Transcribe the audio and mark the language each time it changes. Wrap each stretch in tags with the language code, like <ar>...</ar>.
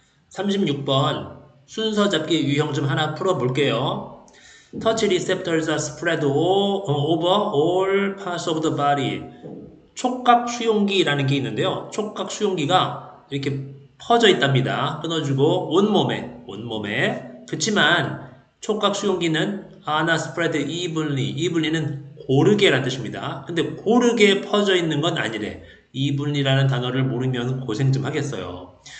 <ko>36번 순서 잡기 유형 좀 하나 풀어볼게요.</ko> <en>Touch receptors are spread over all parts of the body.</en> <ko>촉각 수용기라는 게 있는데요. 촉각 수용기가 이렇게 퍼져 있답니다. 끊어주고 온몸에. 그렇지만 촉각 수용기는</ko> <en>are not spread evenly</en> <ko>는 고르게라는 뜻입니다. 근데 고르게 퍼져 있는 건 아니래. evenly라는 단어를 모르면 고생 좀 하겠어요.</ko>